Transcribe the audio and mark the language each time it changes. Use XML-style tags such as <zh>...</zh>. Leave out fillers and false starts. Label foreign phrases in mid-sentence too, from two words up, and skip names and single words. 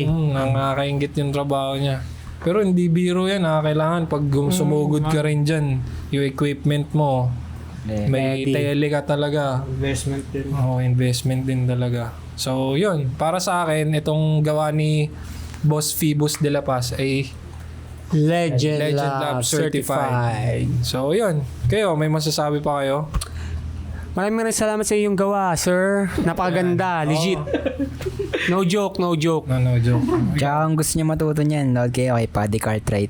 <tl>Nakakaingit yung trabaho niya. Pero hindi biro yan. Kailangan pag sumugod ka rin dyan, yung equipment mo, may tele ka talaga. Investment din. Investment din talaga. So, yun. Para sa akin, itong gawa ni Boss Phoebus de la Paz ay Legend Lab Certified. So, yun. Kayo, may masasabi pa kayo? Maraming salamat sa iyong gawa, sir. Napakaganda. Legit.</tl> <en>No joke. No joke.</en> <tl>Tsaka kung gusto nyo matuto niyan, load kayo kay Paddy Cartwright.</tl>